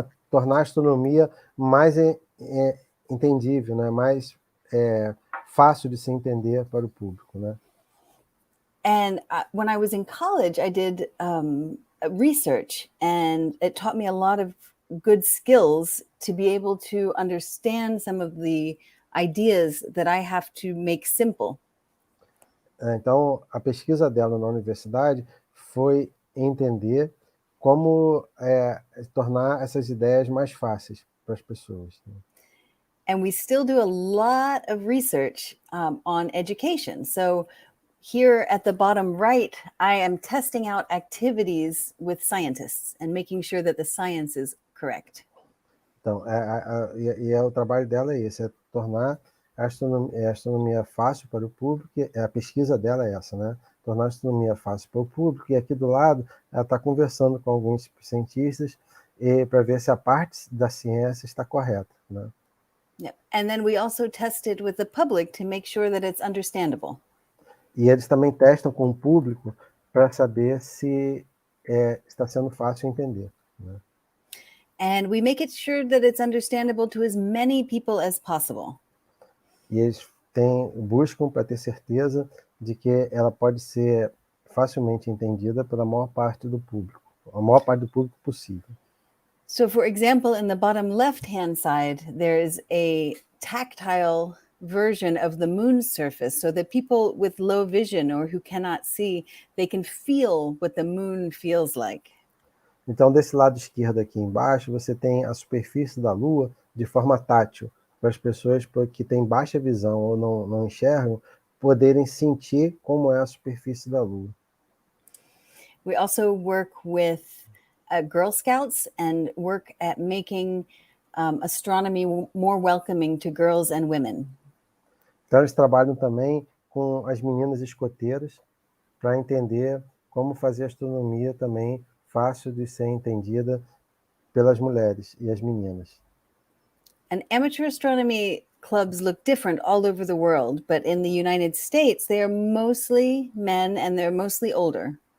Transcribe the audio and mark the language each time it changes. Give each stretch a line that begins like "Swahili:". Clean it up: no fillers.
Portuguese: Tornar a astronomia mais entendível, né? Mais fácil de se entender para o público, né?
English: And when I was in college, I did research, and it taught me a lot of good skills to be able to understand some of the ideas that I have to make simple.
Portuguese: Então, a pesquisa dela na universidade foi entender como tornar essas ideias mais fáceis para as pessoas. Né?
English: And we still do a lot of research on education. So here at the bottom right, I am testing out activities with scientists and making sure that the science is correct.
Portuguese: Então, o trabalho dela é esse, tornar a astronomia fácil para o público, a pesquisa dela é essa, né? Tornar a astronomia fácil para o público, e aqui do lado ela está conversando com alguns cientistas para ver se a parte da ciência está correta, né?
English: Yeah. And then we also tested with the public to make sure that it's understandable.
Portuguese: E eles também testam com o público para saber se está sendo fácil entender, né?
English: And we make it sure that it's understandable to as many people as possible.
Portuguese: E eles buscam para ter certeza de que ela pode ser facilmente entendida pela maior parte do público, a maior parte do público possível.
English: So, for example, in the bottom left-hand side, there's a tactile version of the moon's surface so that people with low vision or who cannot see, they can feel what the moon feels like.
Portuguese: Então, desse lado esquerdo aqui embaixo, você tem a superfície da Lua de forma tátil, para as pessoas que têm baixa visão ou não enxergam, poderem sentir como é a superfície da Lua.
English: We also work with Girl Scouts and work at making astronomy more welcoming to girls and women.
Portuguese: Então, eles trabalham também com as meninas escoteiras para entender como fazer astronomia também fácil de ser entendida pelas mulheres e as meninas.
English: And amateur astronomy clubs look different all over the world, but in the United States, they are mostly men and they're mostly older.